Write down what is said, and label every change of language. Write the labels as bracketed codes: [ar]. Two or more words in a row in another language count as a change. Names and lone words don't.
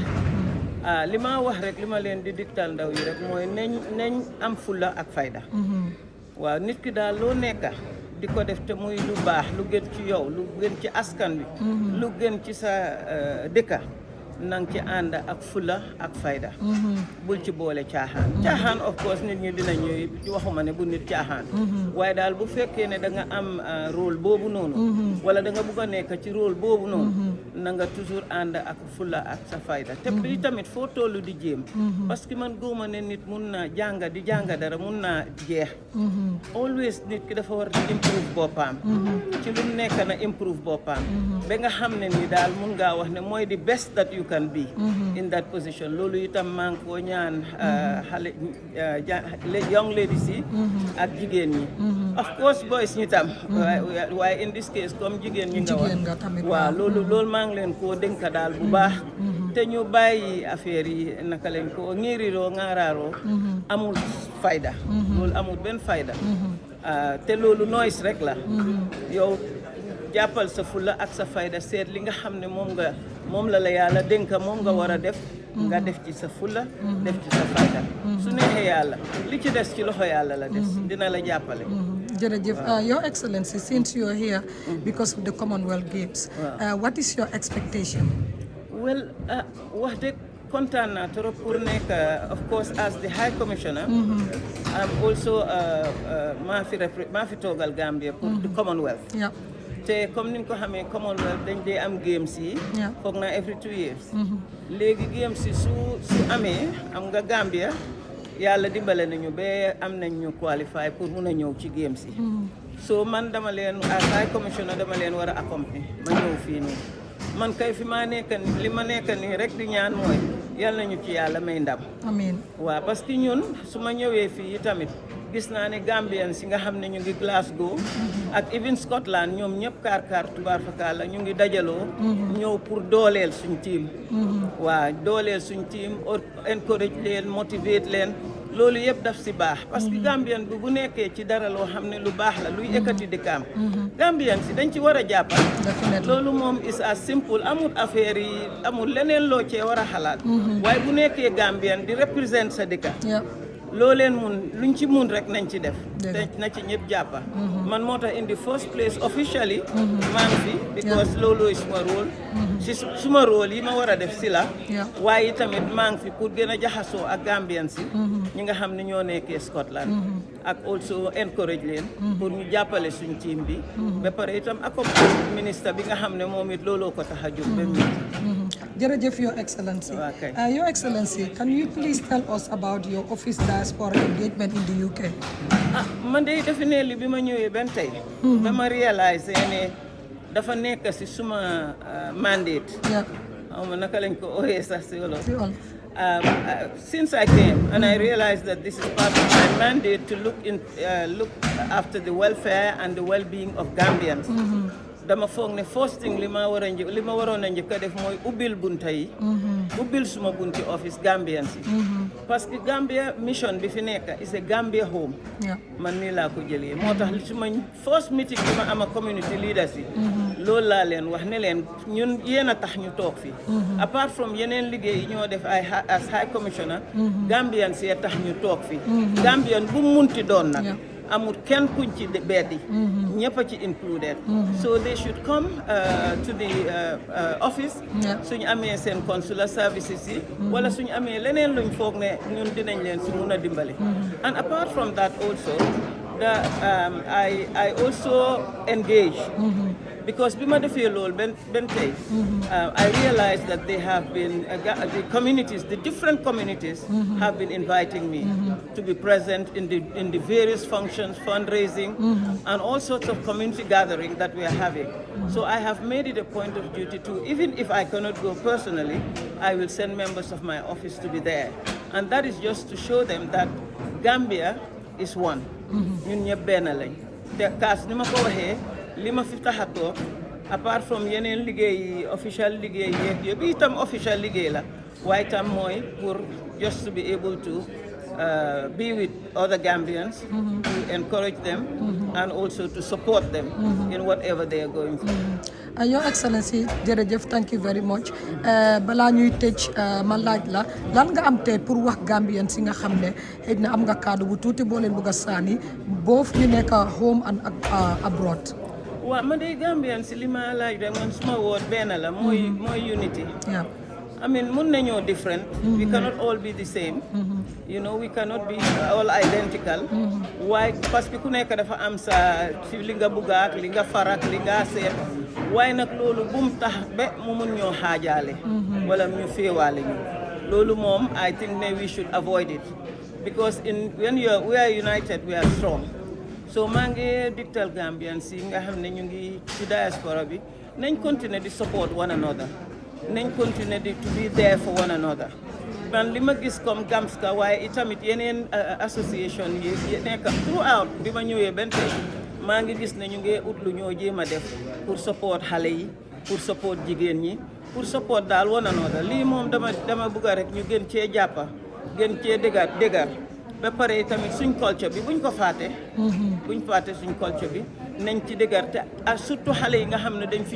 [wo] li ma wax rek li ma leen di digtal ndaw yi rek mooy nañ am fulla ak fayda. waaw nit ki daal loo nekka di ko def te muy lu baax lu gën ci yow lu gën ci askan wi lu gën ci sa dëkka nang ci ànd ak fulla ak fayda bul ci boole caaxaan [en] of course [wo] nit ñi dina ñuy waxuma ne bu nit caaxaan waaye daal bu fekkee ne da nga am rôle boobu noonu wala da nga bëgg a nekk ci rôle boobu noonu na nga toujours ànd ak fulla ak sa fayda te bi tamit foo tollu di jéem [fr] parce que [wo] man góoma ne nit mun na di jànga dara mun na jeex always nit ki dafa war di improve boppam ci lu nekk na improve boppam ba nga xam ne ni daal mun ngaa wax ne mooy [en] the best that you can be in that position [wo] loolu itam maa ngi koo ñaan xale [en] young ladies [wo] yi ak jigéen ñi [en] of course boys [wo] ñi tam waaye [en] in this case [wo] comme jigéen ñi nga wax waaw loolu maa ngi leen koo dénka daal bu baax te ñu bàyyi affaire yi naka leen ko ŋiiriroo ŋaaraaroo amul fayda loolu amul benn fayda te loolu noise rek la yow jàppal sa fulla ak sa fayda seet li nga xam ne moom la yàlla dénka moom nga war a def nga def ci sa fulla def ci sa fayda su neexee yàlla li ci des ci loxo yàlla la des dina la jàppale [en] jërëjëf Your Excellency, since you are here because of the Commonwealth Games, what is your expectation? Well, [wo] wax dëgg kontaan naa [fr] trop pour [en] nekk of course as the High Commissioner. I'm also [wo] maa fi toogal [en] Gambia pour the Commonwealth. [wo] te comme ni nga ko xamee Commonwealth dañ dee am games yi. foog naa [en] every 2 years. [wo] léegi games yi su amee am nga Gambia. yàlla dimbale nañu ba am nañ ñu qualify pour mun a ñëw ci games yi so man dama leen [en] as High Commissioner [wo] dama leen war a accompagner ma ñëw fii nii man kay fi ma nekk nii li ma nekk nii rek di ñaan mooy yàlla nañu ci yàlla may ndam amiin waaw parce que ñun su ma ñëwee fii tamit gis naa ne Gambians si nga xam ne ñu ngi Glasgow ak even Scotland ñoom ñëpp kaar tubaar fakala ñu ngi dajaloo ñëw pour dooleel suñ team waaw dooleel suñ team encourage leen motivate leen loolu yëpp daf si baax parce que Gambian bi bu nekkee ci dara loo xam ne lu baax la luy ekkati dëkkaam Gambian si dañ ci war a jàppal loolu moom [en] is as simple [wo] amul affaire yi amul leneen loo cee war a xalaat waaye bu nekkee Gambian di represent sa dëkka loo leen mun luñ ci mun rek nañ ci def te na ci ñëpp jàppa man moo tax [en] in the first place officially [wo] maa ngi fi because loolu suma rôle si suma rôle yi ma war a def si la waaye tamit maa ngi fi pour gën a jaxasoo ak Gambian si ñi nga xam ne ñoo nekkee Scotland ak [en] also encourage [wo] leen pour ñu jàppale suñ team bi ba pare itam accompagner ministre bi nga xam ne moom it looloo ko tax a jóg ba mu [en] jërëjëf Your Excellency. Your Excellency, can you please tell us about your office diaspora engagement in the UK? [wo] Man de definitely bi ma ñëwee benn tey dama réaliser ne dafa nekk si suma mandate xaw ma naka lañ ko ooyee sax si wolof [en] since I came and I realized that this is part of my mandate to look after the welfare and the well-being of Gambians [wo] dama foog ne [en] first thing [wo] li ma waroon a njëkk a def mooy ubbil bunta yi ubbil suma bunti office Gambians yi parce que Gambia mission bi fi nekk [en] is a Gambia home [wo] man nii laa ko jëlee moo tax suma [en] first meeting [wo] bi ma ama [en] community leaders [wo] yi loolu laa leen wax ne leen ñun yéen a tax ñu toog fi [en] apart from [wo] yeneen liggéey yi ñoo def ay [en] as High Commissioner [wo] Gambians yi tax ñu toog fi Gambian bu munti doon nag amul kenn kuñ ci beddi ñëpp a ci included [en] so they should come to the office [wo] suñu amee seen [en] consular services [wo] yi wala suñu amee leneen luñ foog ne ñun dinañ leen si mun a dimbale [en] and apart from that also I also engage because [wo] bi ma defee loolu benn tey [en] I realized that they have been the communities, the different communities have been inviting me to be present in the various functions, fundraising and all sorts of community gathering that we are having. So I have made it a point of duty to, even if I cannot go personally, I will send members of my office to be there. And that is just to show them that Gambia is one. [wo] ñun ñëpp benn lañ te kaas ni ma ko waxee li ma fi tax a toog apart from yeneen liggéey official liggéey yeeg yëpp itam official liggéey la waaye itam mooy pour just to be able to be with other Gambians to encourage them and also to support them in whatever they are going through. [en] Your Excellency, jërëjëf, thank you very much. [wo] Balaa ñuy tëj ma laaj la lan nga am tey pour wax Gambian si nga xam ne xëy na am nga kàddu bu tuuti boo leen bëgg a sànni both ñu nekk [en] home and abroad. [wo] waaw man de Gambian si li ma laaj rek man suma woot benn la mooy unity. [en] I mean, [wo] mun nañoo different. [en] We cannot all be the same. You know, we cannot be all identical. Why? [wo] Parce que ku nekk dafa am sa ci li nga bëgg ak li nga farak li nga seet. Waaye nag loolu bum tax ba mu mun ñoo xaajaale. Wala ñu féewaale ñu. Loolu moom, [en] I think ne we should avoid it. Because when we are united, we are strong. [wo] So maa ngi digtal Gambian si nga xam ne ñu ngi ci diaspora bi nañ continuer di [en] support one another. Nañ continuer to be there for one another. [wo] Man li ma gis comme Gamska waaye itamit yeneen association yi nekk throughout bi ma ñëwee benn tey maa ngi gis ne ñu ngi ut lu ñoo jéem a def pour support xale yi pour support jigéen ñi pour support daal [en] one another [wo] lii moom dama bëgg rek ñu gën cee jàppa gën cee dëgër ba pare tamit suñ culture bi buñ ko fàtte buñ fàtte suñ culture bi nañ ci dëgër te surtout xale yi nga xam ne dañ fi